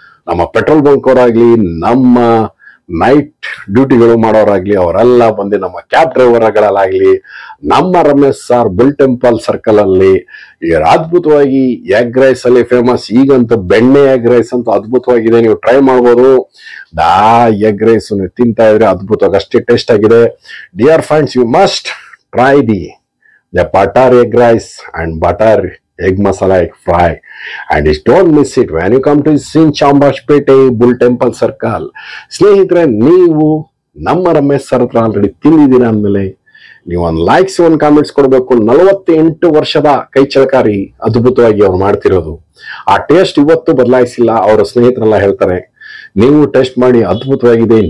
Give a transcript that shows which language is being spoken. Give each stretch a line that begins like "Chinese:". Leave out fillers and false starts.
Kannada: ನಮ್ಮ petrol bunk ಅವರಾಗ್ಲಿ, ನಮ್ಮ night ಡ್ಯೂಟಿಗಳು ಮಾಡೋರಾಗ್ಲಿ, ಅವರೆಲ್ಲ ಬಂದು ನಮ್ಮ ಕ್ಯಾಬ್ ಡ್ರೈವರ್ಗಳಾಗ್ಲಿ, ನಮ್ಮ Ramesh sir bull temple circle ಅಲ್ಲಿ ಅದ್ಭುತವಾಗಿ ಎಗ್ ರೈಸ್ ಅಲ್ಲಿ ಫೇಮಸ್. ಈಗಂತೂ ಬೆಣ್ಣೆ ಎಗ್ ರೈಸ್ ಅಂತೂ ಅದ್ಭುತವಾಗಿದೆ, ನೀವು ಟ್ರೈ ಮಾಡ್ಬೋದು. ಎಗ್ ರೈಸ್ ತಿಂತಾ ಇದ್ರೆ ಅದ್ಭುತವಾಗಿ ಅಷ್ಟೇ ಟೇಸ್ಟ್ ಆಗಿದೆ.
English: Dear friends, you must try the butter egg rice and butter egg masala egg fry, and don't miss it when you come to Chamarajpeta Bull Temple Circle.
Kannada: ಸ್ನೇಹಿತರೆ, ನೀವು ನಮ್ಮ Ramesh sir ಹತ್ರ already ತಿಂದಿದ್ದೀರಾ ಅಂದಮೇಲೆ ನೀವು ಒಂದು ಲೈಕ್ಸ್, ಒಂದು comments ಕೊಡಬೇಕು. 48 ವರ್ಷದ ಕೈ ಚಳಕಾರಿ ಅದ್ಭುತವಾಗಿ ಅವ್ರು ಮಾಡ್ತಿರೋದು. ಆ ಟೇಸ್ಟ್ ಇವತ್ತು ಬದಲಾಯಿಸಿಲ್ಲ. ಅವರ ಸ್ನೇಹಿತರೆಲ್ಲ ಹೇಳ್ತಾರೆ, ನೀವು ಟೇಸ್ಟ್ ಮಾಡಿ ಅದ್ಭುತವಾಗಿದೆ.